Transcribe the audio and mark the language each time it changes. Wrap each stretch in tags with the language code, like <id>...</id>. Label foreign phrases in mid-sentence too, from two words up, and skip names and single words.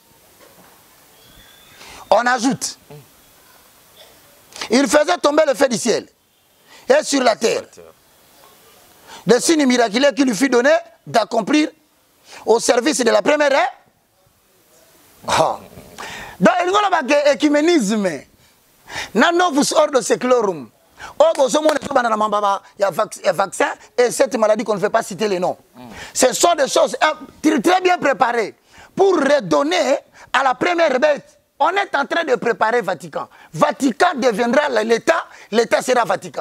<fr>On ajoute. Il faisait tomber le feu du ciel et sur la terre. Le signe miraculeux qui lui fut donné d'accomplir au service de la première ère. Oh. Donc, il y a un écuménisme.</fr> <la>Nanovus ordo seclorum.</la> <fr>Il y a vaccin et cette maladie qu'on ne veut pas citer les noms. Ce sont des choses très bien préparées pour redonner à la première bête. On est en train de préparer Vatican. Vatican deviendra l'État, l'État sera Vatican.</fr>